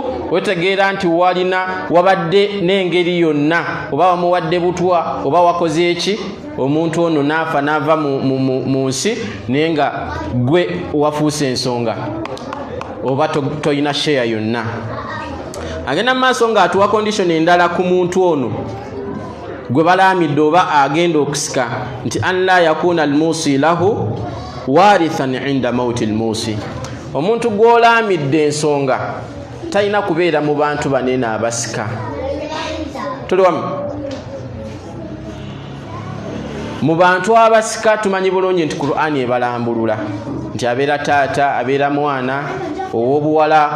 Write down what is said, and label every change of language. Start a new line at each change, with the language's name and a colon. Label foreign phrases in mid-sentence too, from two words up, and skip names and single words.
Ganda: wetegeera nti wabadde n'engeri yonna oba wamuwadde butwa oba wakoze eki omuntu ono naafa naava mu nsi naye nga gwe wafuuse ensonga oba toyina share yonna agenda mu maaso nga atuwa condition endala ku muntu ono gwe balaamidde oba agenda okusika nti
Arabic: أن لا يكون الموصى له وارثا عند موت الموصي
Ganda: omuntu gw'olaamidde ensonga talina kubeera mu bantu banene abasika tuli wamu mu bantu abasika tumanyi bulungi nti Qur'ani ebalambulula nti abeera taata abeera mwana ow'obuwala